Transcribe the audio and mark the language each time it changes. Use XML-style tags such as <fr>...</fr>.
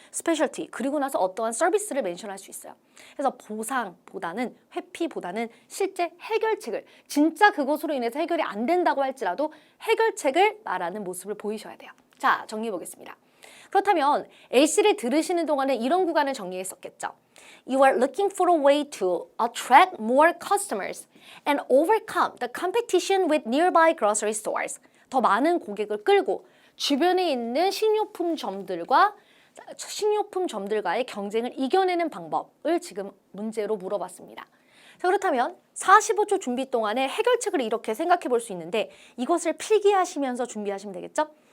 <ko>스페셜티, 그리고 나서 어떠한 서비스를 멘션할 수 있어요. 그래서 보상보다는 회피보다는 실제 해결책을 진짜 그것으로 인해서 해결이 안 된다고 할지라도 해결책을 말하는 모습을 보이셔야 돼요. 자, 정리해 보겠습니다. 그렇다면 A씨를 들으시는 동안에 이런 구간을 정리했었겠죠.</ko> <en>You are looking for a way to attract more customers and overcome the competition with nearby grocery stores.</en> <ko>더 많은 고객을 끌고 주변에 있는 식료품점들과의 경쟁을 이겨내는 방법을 지금 문제로 물어봤습니다. 자, 그렇다면 45초 준비 동안에 해결책을 이렇게 생각해 볼 수 있는데 이것을 필기하시면서 준비하시면 되겠죠?</ko>